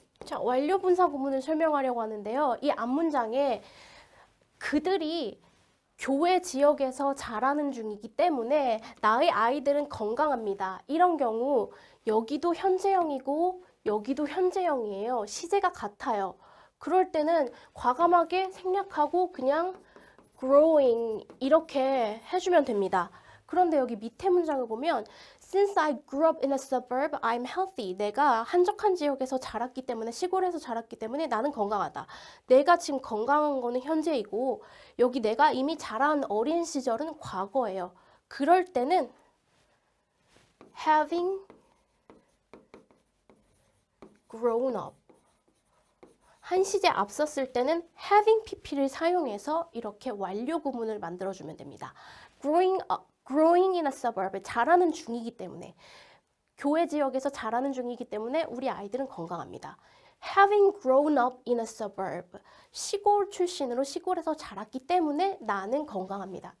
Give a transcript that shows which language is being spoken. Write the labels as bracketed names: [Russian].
[Korean] 자, 완료분사 구문을 설명하려고 하는데요. 이 앞문장에 그들이 교외 지역에서 자라는 중이기 때문에 나의 아이들은 건강합니다. 이런 경우 여기도 현재형이고 여기도 현재형이에요. 시제가 같아요. 그럴 때는 과감하게 생략하고 그냥 growing 이렇게 해주면 됩니다. 그런데 여기 밑에 문장을 보면 [English] Since I grew up in a suburb, I'm healthy. [Korean] 내가 한적한 지역에서 자랐기 때문에 시골에서 자랐기 때문에 나는 건강하다. 내가 지금 건강한 거는 현재이고 여기 내가 이미 자란 어린 시절은 과거예요. 그럴 때는 [English] having grown up. [Korean] 한 시제 앞섰을 때는 having pp를 사용해서 이렇게 완료 구문을 만들어주면 됩니다. [English] growing in a suburb, [Korean] 자라는 중이기 때문에 교외 지역에서 자라는 중이기 때문에 우리 아이들은 건강합니다. [English] Having grown up in a suburb, [Korean] 시골 출신으로 시골에서 자랐기 때문에 나는 건강합니다.